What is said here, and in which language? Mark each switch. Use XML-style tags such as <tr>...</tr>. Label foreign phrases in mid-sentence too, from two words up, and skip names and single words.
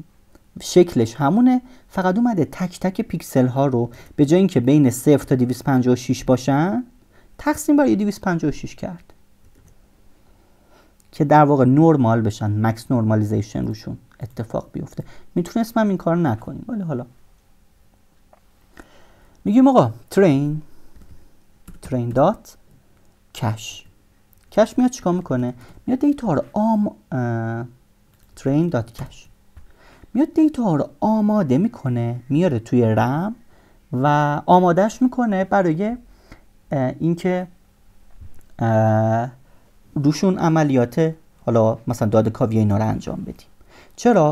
<fa>شکلش همونه، فقط اومده تک تک پیکسل ها رو به جای اینکه بین 0 تا 256 باشن تقسیم بر 256 کرد که در واقع نورمال بشن،</fa> <en>max normalization</en> <fa>روشون اتفاق بیفته. میتونستم این کار نکنیم، ولی حالا میگیم آقا</fa> <en>train dot cache.</en> <fa>کش میاد چیکار میکنه؟ میاد دیتا رو</fa> <en>train dot cache</en> <fa>میاد دیتا رو آماده میکنه، میاره توی رم و آمادهش میکنه برای اینکه روشون عملیات حالا مثلا داده کاوی اینا رو انجام بدیم. چرا؟</fa>